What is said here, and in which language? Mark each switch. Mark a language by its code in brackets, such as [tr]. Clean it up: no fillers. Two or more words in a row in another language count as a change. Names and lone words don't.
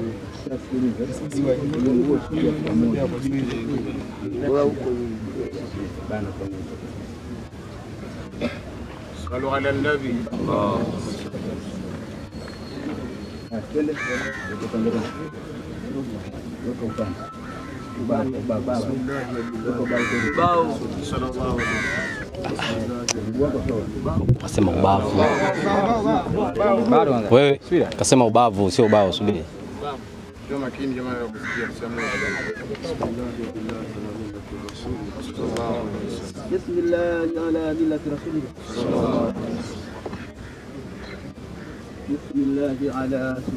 [ar] صلوا على النبي [sw] Kasema ubavu. Wewe kasema ubavu sio ubao, subiri. Ndio makini jamani kusikia kusema. [ar] بسم الله على ملة رسول الله بسم الله على